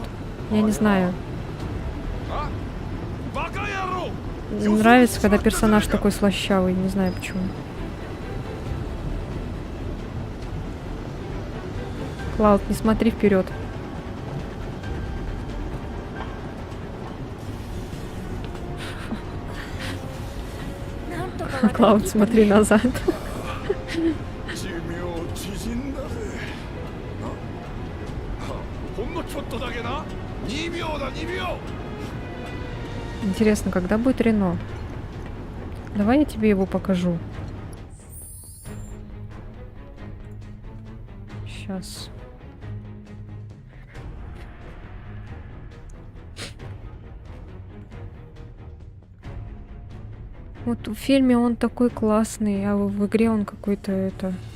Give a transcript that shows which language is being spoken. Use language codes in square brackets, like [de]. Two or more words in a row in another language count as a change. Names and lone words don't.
[ru] Я не знаю. [ja] バカ野郎。 [ru] Нравится, когда персонаж такой слащавый. Не знаю почему. Клауд, не смотри вперед. Клауд, смотри назад. [ja] 寿命縮んだぜほんのちょっとだけな2秒だ2秒 [ru] Интересно, когда будет Рено? Давай я тебе его покажу. Сейчас. Вот в фильме он такой классный, а в игре он какой-то это...